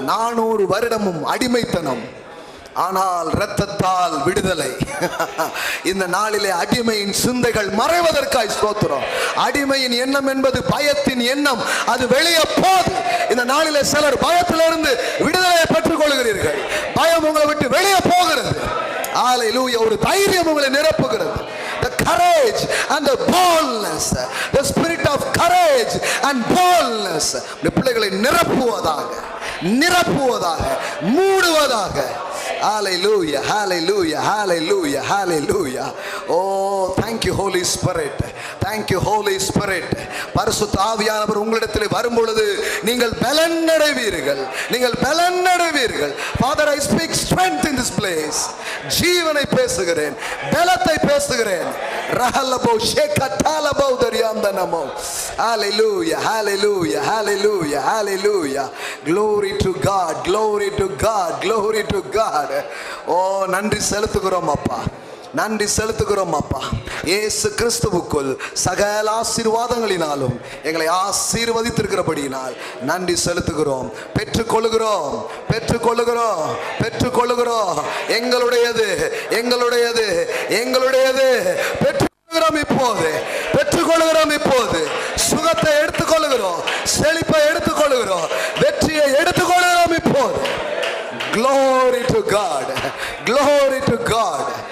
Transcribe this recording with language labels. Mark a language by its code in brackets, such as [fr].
[ta] 400 வருடமும் அடிமைத்தனம், ஆனால் இரத்தத்தால் விடுதலை. இந்த நாளிலே அடிமையின் சிந்தைகள் மறைவதற்காய் ஸ்தோத்திரம். அடிமையின் எண்ணம் என்பது பயத்தின் எண்ணம், அது வெளியே போது. இந்த நாளிலே சிலர் பயத்திலிருந்து விடுதலையை பெற்றுக் கொள்கிறீர்கள். பயம் உங்களை விட்டு வெளியே போகிறது. ஹalleluya. ஒரு தைரியம் உங்களை நிரப்புகிறது. [en] The courage and the boldness, the spirit of courage and boldness [ta] பிள்ளைகளை நிரப்புவதாக, நிரப்புவதாக, மூடுவதாக. Hallelujah, hallelujah, hallelujah, hallelujah. [en] Oh, thank you Holy Spirit, thank you Holy Spirit. [ta] பரிசுத்த ஆவியானவர் உங்களிடத்தில் வரும் பொழுது நீங்கள் பலன் அடைவீர்கள், நீங்கள் பலன் அடைவீர்கள். [en] Father, I speak strength in this place. [ta] ஜீவனை பேசுகிறேன், பலத்தை பேசுகிறேன். ரஹலபோ ஷேகதாலபோ தரியாந்தனமோ. Hallelujah, hallelujah, hallelujah, hallelujah. [en] Glory to God, glory to God, glory to God. [ta] ஓ, நன்றி செலுத்துகிறோம் அப்பா, நன்றி செலுத்துகிறோம் அப்பா. இயேசு கிறிஸ்துவுக்குள் சகல ஆசீர்வாதங்களினாலும் எங்களை ஆசீர்வதித்திருக்கிறபடியினால் நன்றி செலுத்துகிறோம். பெற்றுக்கொள்ளுகிறோம், பெற்றுக்கொள்ளுகிறோம், பெற்றுக்கொள்ளுகிறோம். எங்களுடையது, எங்களுடையது, எங்களுடையது. பெற்றுக்கொள்கிறோம் இப்போது, பெற்றுக்கொள்கிறோம் இப்போது. சுகத்தை எடுத்துக்கொள்ளுகிறோம், செழிப்பை எடுத்துக்கொள்ளுகிறோம், வெற்றியை எடுத்துக்கொள்கிறோம் இப்போது. [en] Glory to God, glory to God.